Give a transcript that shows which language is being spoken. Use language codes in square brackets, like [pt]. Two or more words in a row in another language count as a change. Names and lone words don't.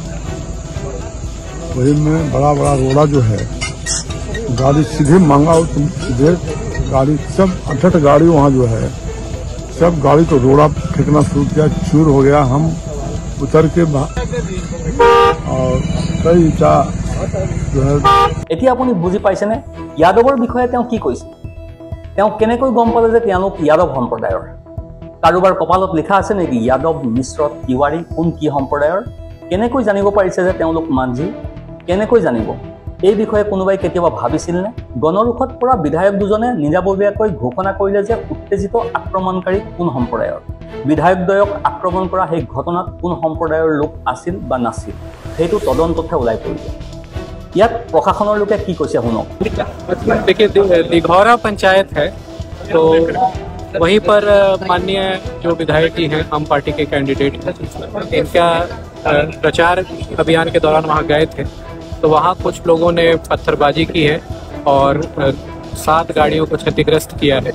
[hi] वही में बड़ा बड़ा रोड़ा जो है, गाड़ी सीधे मांगा हो तुम, सीधे गाड़ी सब 8 गाड़ी वहाँ जो है सब गाड़ी को रोड़ा फेंकना शुरू किया, चूर हो गया। हम उतर के और कई ईटा जो है। [as] এতিয়া আপুনি বুজি পাইছেনে यादवर বিষয়ে তেওঁ কি কৈছে? তেওঁ কেনেকৈ গম পালে যে তেওঁলোক यादव সম্প্ৰদায়ৰ? কাৰোবাৰ কপালত লিখা আছে নেকি যাদৱ মিশ্ৰ তিৱাৰী কোন কি সম্প্ৰদায়ৰ? কেনেকৈ জানিব পাৰিছে যে তেওঁলোক মাঞ্জি? কেনেকৈ জানিব? এই বিষয়ে কোনোবাই কেতিয়াবা ভাবিছিলনে? গণৰোষত পৰা বিধায়ক দুজনে নিজাববীয়াকৈ ঘোষণা কৰিলে যে উত্তেজিত আক্ৰমণকাৰী কোন সম্প্ৰদায়ৰ। বিধায়কদ্বয়ক আক্ৰমণ কৰা সেই ঘটনাত কোন সম্প্ৰদায়ৰ লোক আছিল বা নাছিল সেইটো তদন্ততহে ওলাই পৰিব। ইয়াত প্ৰশাসনৰ লোকে কি কৈছে শুনক। [hi] देखिए दिघौरा पंचायत है, तो वहीं पर माननीय जो विधायक जी हैं आम पार्टी के कैंडिडेट, इनका प्रचार अभियान के दौरान वहां गए थे, तो वहां कुछ लोगों ने पत्थरबाजी की है और 7 गाड़ियों को क्षतिग्रस्त किया है।